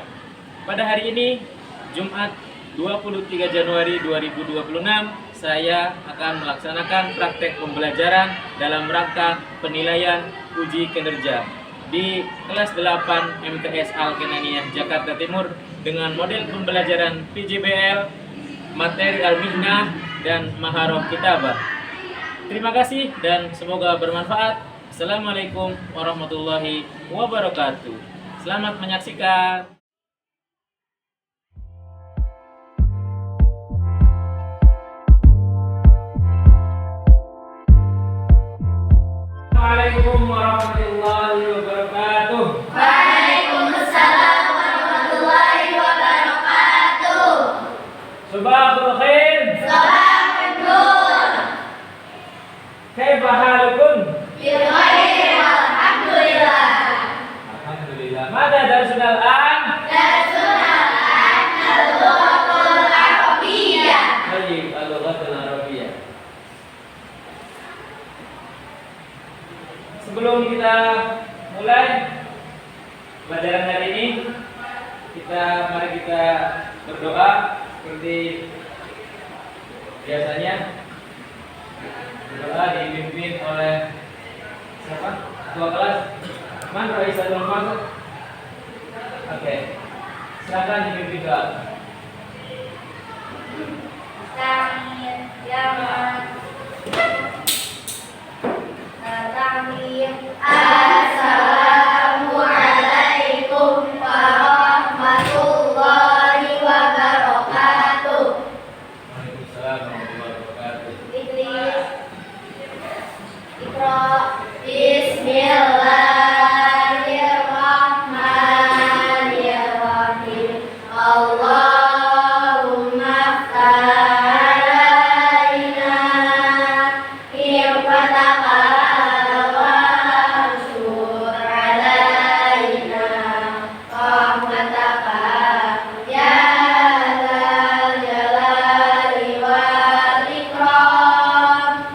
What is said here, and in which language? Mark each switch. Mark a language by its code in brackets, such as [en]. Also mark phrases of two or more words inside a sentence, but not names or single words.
[id] Pada hari ini, Jumat 23 Januari 2026, saya akan melaksanakan praktek pembelajaran dalam rangka penilaian uji kinerja di kelas 8 MTS Al-Kenaniyah Jakarta Timur dengan model pembelajaran PJBL, materi al-mihnah, dan [ar] مهارة الكتابة. [id] Terima kasih dan semoga bermanfaat. [ar] السلام عليكم ورحمة الله وبركاته. [id] Selamat menyaksikan. [ar] السلام عليكم ورحمة الله وبركاته. وعليكم السلام ورحمة الله وبركاته. صباح الخير. صباح النور. كيف حالكم? بخير والحمد لله. الحمد لله. ماذا درس الآن? درس الآن اللغة العربية. [id] Baik, [ar] اللغة العربية. [id] Sebelum kita mulai pelajaran hari ini, mari kita berdoa seperti biasanya. Berdoa dipimpin oleh siapa? Ketua kelas. [ar] من رئيسة [id] Masuk. Oke. Silakan dipimpin doa. Tamir jaman. Tamir. [ar] السلام عليكم ورحمة الله وبركاته. وعليكم السلام ورحمة الله وبركاته. Idris. Iqra. بسم الله الرحمن الرحيم. اللهم علينا عرفتك وانشر علينا رحمتك يا ذا الجلال والإكرام.